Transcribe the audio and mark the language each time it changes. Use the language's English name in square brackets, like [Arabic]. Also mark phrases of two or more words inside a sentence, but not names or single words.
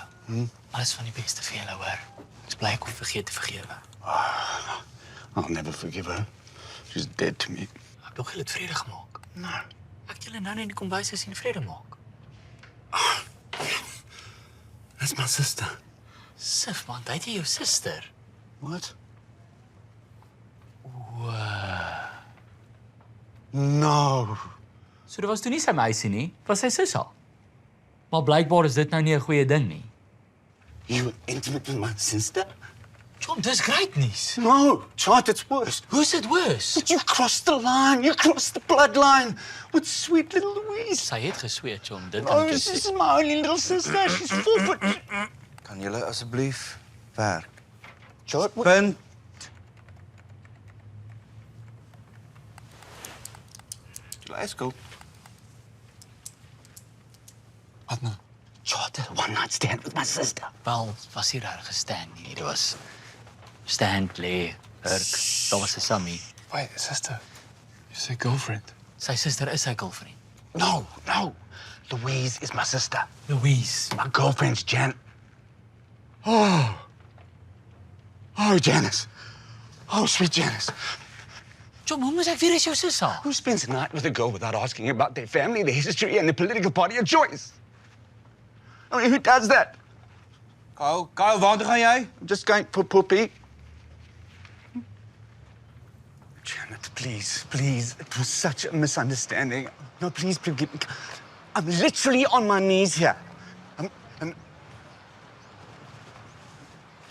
[Afrikaans] Alles van die beste vir julle, hoor. Ek's bly ek hoef vergeet te vergewe. [English] I'll never forgive her. She's dead to me. [Afrikaans] Ek dink julle het vrede gemaak. [English] No. [Afrikaans] Ek het julle nou net in die kombuis gesien vrede maak. [English] That's my sister. [Afrikaans] Sif, man, dit jy jou suster. [English] What? Wow. No. [Afrikaans] So dit was toe nie sy meisie nie, was sy sussie. Maar blykbaar is dit nou nie 'n goeie ding nie. [English] You were intimate with my sister? [Afrikaans] John, dis great nuus. [English] No, Chart, it's worse. [Afrikaans] Hoe's dit worse? [English] But you crossed the line. You crossed the bloodline with sweet little Louise. [Afrikaans] Sy het gesweet, John, dit [English] Oh, [Afrikaans] kan ek [English] this [Afrikaans] jou [English] is [Afrikaans] sê. [English] my only little sister. She's 4 foot. [Afrikaans] Kan julle asseblief werk? [English] Chart, what? [Afrikaans] Punt. [English] Let's go. [Afrikaans] Wat nou? [English] Chart, a one-night stand with my sister. [Afrikaans] Wel, was hier reg gestaan nie. Dit was stand, lê, hurk. Daar was 'n Sammy. [English] Wait, sister. You say girlfriend. [Afrikaans] Sy suster is sy girlfriend. [English] No, no. Louise is my sister. Louise. My girlfriend's Jan. Oh, Janice. Oh, sweet Janice. [Afrikaans] John, hoe moes ek weet dis jou sussie? [English] Who spends a night with a girl without asking about their family, their history, and the political party of choice? I mean, who does that? [Afrikaans] Kyle, waartoe gaan jy? [English] I'm just going for poopy. Janet, please, please. It was such a misunderstanding. No, please forgive me. I'm literally on my knees here. I'm... Janice, please.